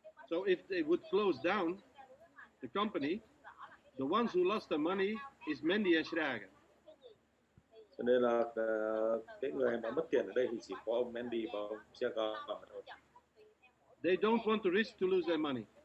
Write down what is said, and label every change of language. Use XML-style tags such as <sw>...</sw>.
<en>So if they would close down the company, the ones who lost their money is Mendy and Schrager.</en> <vi>Cho nên là cái người mà mất tiền ở đây thì chỉ có ông Mendy và ông Schrager mà thôi.</vi> <en>They don't want to risk to lose their money.</en>